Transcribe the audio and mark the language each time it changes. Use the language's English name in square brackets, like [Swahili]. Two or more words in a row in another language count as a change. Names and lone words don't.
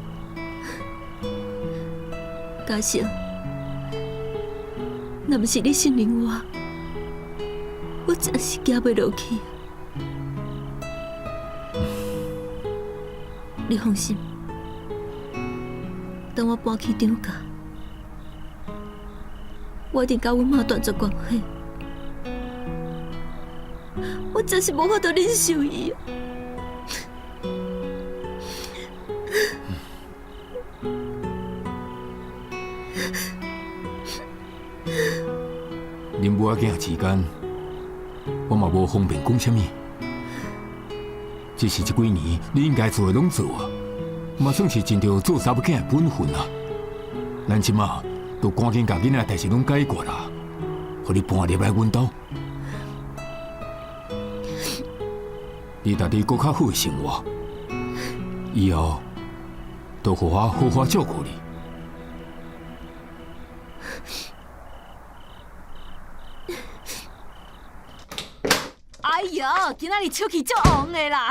[Min Nan Chinese] 嘉诚，若不是你信任我，我真是行袂落去。你放心，等我搬去张家，我一定甲阮妈断绝关系。我真是无法度忍受伊。恁母仔囝之间，我嘛无方便讲啥物。只是这几年你应该做的拢做啊，嘛算是尽着做查某囝的本分啊。咱即马都赶紧把囡仔代志拢解决啦，互你搬入来阮兜。你家己搁较好的生活，以后都互我好好照顾你。哎哟，今仔日手气足旺的啦！